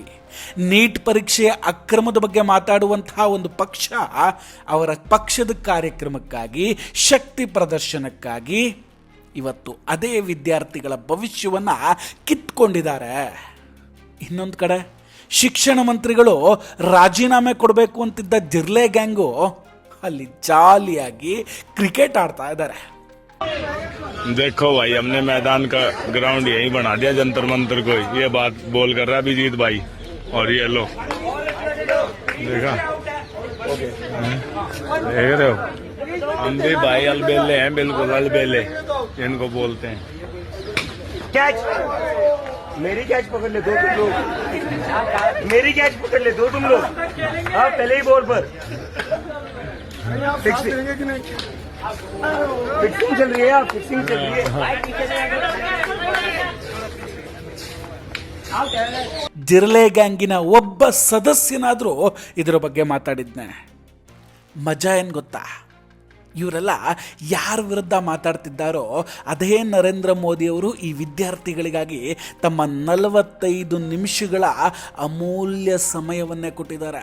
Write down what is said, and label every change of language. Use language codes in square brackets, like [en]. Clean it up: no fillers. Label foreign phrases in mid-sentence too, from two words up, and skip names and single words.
[kn] ನೀಟ್ ಪರೀಕ್ಷೆಯ ಅಕ್ರಮದ ಬಗ್ಗೆ ಮಾತಾಡುವಂತಹ ಒಂದು ಪಕ್ಷ ಅವರ ಪಕ್ಷದ ಕಾರ್ಯಕ್ರಮಕ್ಕಾಗಿ, ಶಕ್ತಿ ಪ್ರದರ್ಶನಕ್ಕಾಗಿ ಇವತ್ತು ಅದೇ ವಿದ್ಯಾರ್ಥಿಗಳ ಭವಿಷ್ಯವನ್ನು ಕಿತ್ಕೊಂಡಿದ್ದಾರೆ. ಇನ್ನೊಂದು ಕಡೆ ಶಿಕ್ಷಣ ಮಂತ್ರಿಗಳು ರಾಜೀನಾಮೆ ಕೊಡಬೇಕು ಅಂತಿದ್ದ ಜಿರ್ಲೆ ಗ್ಯಾಂಗು ಅಲ್ಲಿ ಜಾಲಿಯಾಗಿ ಕ್ರಿಕೆಟ್ ಆಡ್ತಾ ಇದ್ದಾರೆ. [hi] देखो भाई, हमने मैदान का ग्राउंड यही बना दिया जंतर मंतर को. ये बात बोल कर रहा अभिजीत भाई. और ये लो देखा, देख रहे हो, हम भी भाई अलबेले हैं, बिल्कुल अलबेले इनको बोलते हैं. कैच, मेरी कैच पकड़ ले दो तुम लोग, मेरी कैच पकड़ ले दो तुम लोग. हाँ, पहले ही बॉल पर फिक्सिंग चल रही है. आप फिक्सिंग चल रही है. [kn] ಜಿರ್ಲೆ ಗ್ಯಾಂಗಿನ ಒಬ್ಬ ಸದಸ್ಯನಾದರೂ ಇದರ ಬಗ್ಗೆ ಮಾತಾಡಿದ್ನೆ. ಮಜಾ ಏನು ಗೊತ್ತಾ? ಇವರೆಲ್ಲ ಯಾರ ವಿರುದ್ಧ ಮಾತಾಡ್ತಿದ್ದಾರೋ ಅದೇ ನರೇಂದ್ರ ಮೋದಿಯವರು ಈ ವಿದ್ಯಾರ್ಥಿಗಳಿಗಾಗಿ ತಮ್ಮ 45 ನಿಮಿಷಗಳ ಅಮೂಲ್ಯ ಸಮಯವನ್ನೇ ಕೊಟ್ಟಿದ್ದಾರೆ.